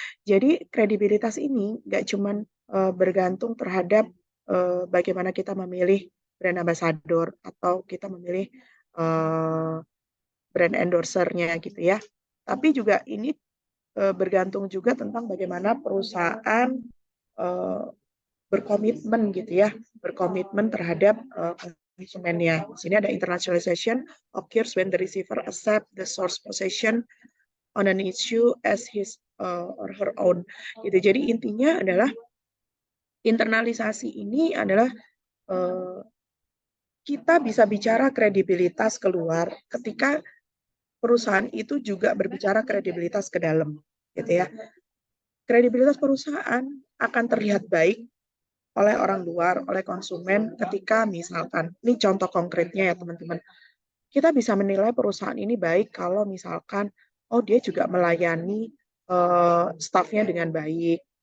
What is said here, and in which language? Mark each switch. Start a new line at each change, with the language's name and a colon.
Indonesian: Jadi kredibilitas ini nggak cuma bergantung terhadap bagaimana kita memilih brand ambassador atau kita memilih brand endorsernya gitu ya. Tapi juga ini bergantung juga tentang bagaimana perusahaan uh, berkomitmen gitu ya, berkomitmen terhadap konsumennya. Di sini ada
English: internationalization occurs when the receiver accept the source possession on an issue as his or her own.
Indonesian: Gitu. Jadi intinya adalah internalisasi ini adalah uh, kita bisa bicara kredibilitas keluar ketika perusahaan itu juga berbicara kredibilitas ke dalam, gitu ya. Kredibilitas perusahaan akan terlihat baik oleh orang luar, oleh konsumen ketika misalkan, ini contoh konkretnya ya teman-teman, kita bisa menilai perusahaan ini baik kalau misalkan, oh dia juga melayani staffnya dengan baik.